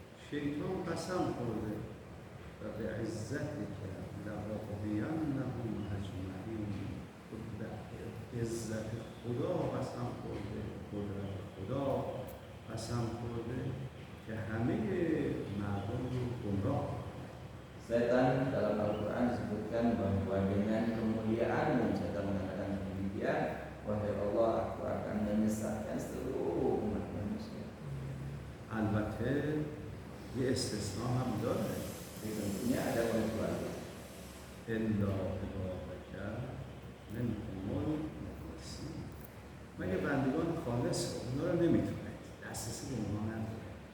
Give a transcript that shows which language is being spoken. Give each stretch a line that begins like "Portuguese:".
Persian: شیطان قسم خورده
Arabic: و به عزتك لأغوینهم اجمعین،
Persian: به عزت خدا قسم خورده، قدرت خدا قسم خورده که همه مردم رو گمراه.
Indonesian: Setan dalam Al-Quran disebutkan bahwa dengan kemuliaan setan mengatakan demikian, wahai Allah, aku akan menyesatkan seluruh umat manusia.
Persian: البته یه استثناء هم داره،
Indonesian: Tentunya ada pengecualian.
Arabic: الا عبادک منهم المخلصین،
Persian: مگه بندگان خالص اونا رو نمیتونه، دسترسی به اونا نداره.